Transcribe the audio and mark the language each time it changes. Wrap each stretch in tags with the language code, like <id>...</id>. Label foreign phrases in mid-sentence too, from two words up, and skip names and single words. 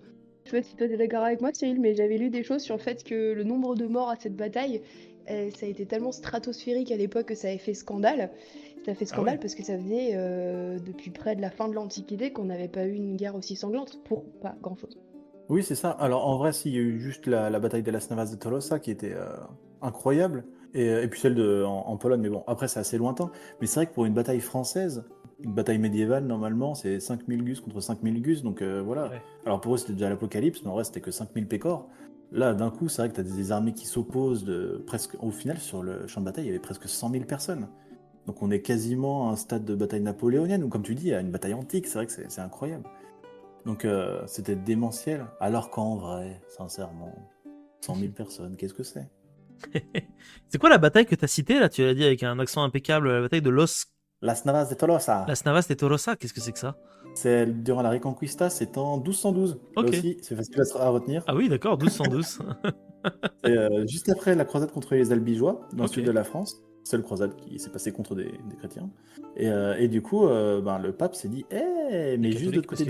<fr>Je sais pas si toi t'es d'accord avec moi, Cyril, mais j'avais lu des choses sur le fait que le nombre de morts à cette bataille, ça a été tellement stratosphérique à l'époque que ça avait fait scandale. Ça a fait scandale ouais. parce que ça faisait depuis près de la fin de l'Antiquité qu'on n'avait pas eu une guerre aussi sanglante pour pas grand-chose. Oui, c'est ça. Alors en vrai, s'il y a eu juste la bataille de las Navas de Tolosa qui était incroyable, et puis celle en Pologne, mais bon, après c'est assez lointain. Mais c'est vrai que pour une bataille française, une bataille médiévale, normalement, c'est 5000 Gus contre 5000 Gus, donc voilà. Ouais. Alors pour eux, c'était déjà l'apocalypse, mais en vrai, c'était que 5000 pécores. Là, d'un coup, c'est vrai que tu as des armées qui s'opposent presque. Au final, sur le champ de bataille, il y avait presque 100 000 personnes. Donc on est quasiment à un stade de bataille napoléonienne, ou comme tu dis, à une bataille antique, c'est vrai que c'est incroyable. Donc c'était démentiel, alors qu'en vrai, sincèrement, 100 000 personnes, qu'est-ce que c'est? C'est quoi la bataille que t'as citée là? Tu l'as dit avec un accent impeccable, la bataille de Las Navas de Tolosa, Las Navas de Tolosa. Qu'est-ce que c'est que ça? c'est durant la Reconquista, c'est en 1212. Là Ok. aussi, c'est facile à retenir. Ah oui, d'accord, 1212. C'est juste après la croisade contre les Albigeois, dans le Ok. sud de la France. Seule croisade qui s'est passée contre des chrétiens. Et du coup, le pape s'est dit mais juste de l'autre côté des</fr>